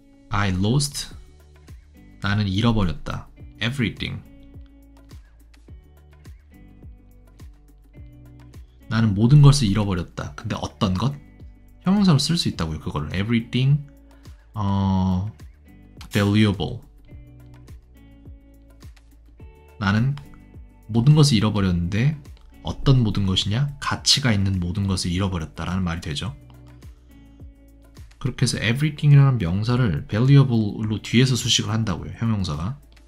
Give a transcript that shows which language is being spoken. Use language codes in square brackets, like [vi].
[en] I lost. [ko] 나는 잃어버렸다. [en] everything. [ko] 나는 모든 것을 잃어버렸다. 근데 어떤 것? 형용사로 쓸 수 있다고요. 그거를 [en] everything valuable. [ko] 나는 모든 것을 잃어버렸는데 어떤 모든 것이냐? 가치가 있는 모든 것을 잃어버렸다라는 말이 되죠. 그렇게 해서 everything이라는 명사를 valuable로 뒤에서 수식을 한다고요. 형용사가.